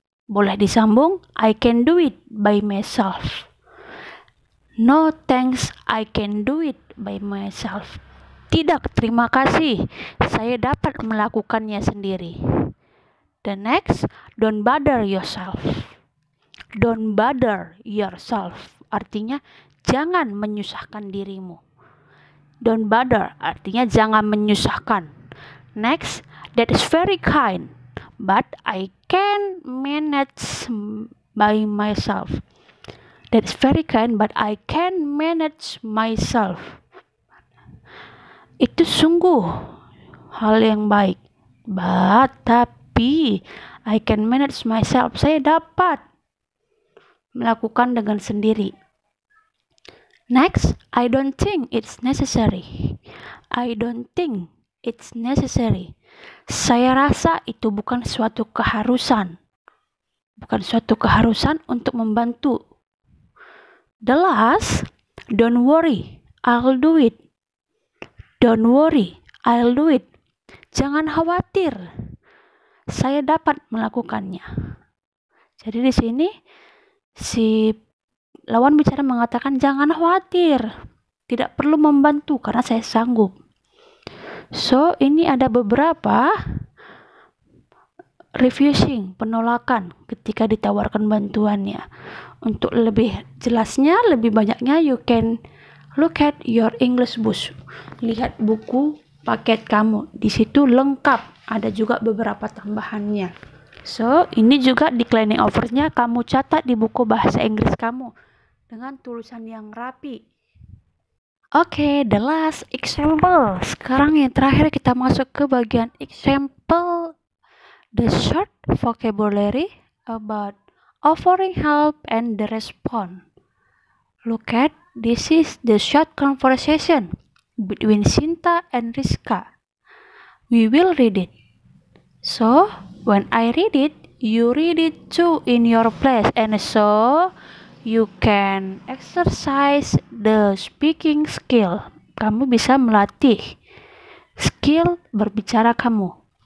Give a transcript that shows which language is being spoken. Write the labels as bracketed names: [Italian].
[Indonesian] Boleh disambung, [English] I can do it by myself. No thanks, I can do it by myself. [Indonesian] Tidak, terima kasih. Saya dapat melakukannya sendiri. [English] The next, don't bother yourself. Don't bother yourself. [Indonesian] Artinya, jangan menyusahkan dirimu. [English] Don't bother, [Indonesian] artinya jangan menyusahkan. [English] Next, that is very kind, but I can manage by myself. That is very kind, but I can manage myself. [Indonesian] Itu sungguh hal yang baik. Tapi [English] I can manage myself. [Indonesian] Saya dapat melakukan dengan sendiri. [English] Next, I don't think it's necessary. I don't think it's necessary. [Indonesian] Saya rasa itu bukan suatu keharusan. Bukan suatu keharusan untuk membantu. [English] The last, don't worry, I'll do it. Don't worry, I'll do it. [Indonesian] Jangan khawatir, saya dapat melakukannya. Jadi di sini si lawan bicara mengatakan jangan khawatir, tidak perlu membantu karena saya sanggup. So, ini ada beberapa refusing, penolakan ketika ditawarkan bantuannya. Untuk lebih jelasnya, lebih banyaknya, [English] you can look at your English book. [Indonesian] Lihat buku paket kamu. Di situ lengkap. Ada juga beberapa tambahannya. So, ini juga [English] declining offers- [Indonesian] nya kamu catat di buku bahasa Inggris kamu dengan tulisan yang rapi. Oke, [English] the last example. [Indonesian] Sekarang yang terakhir kita masuk ke bagian example. [English] The short vocabulary about offering help and the response. Look at, this is the short conversation between Sinta and Rizka. We will read it. So, when I read it, you read it too in your place, and so you can exercise the speaking skill. [Indonesian] Kamu bisa melatih skill berbicara kamu.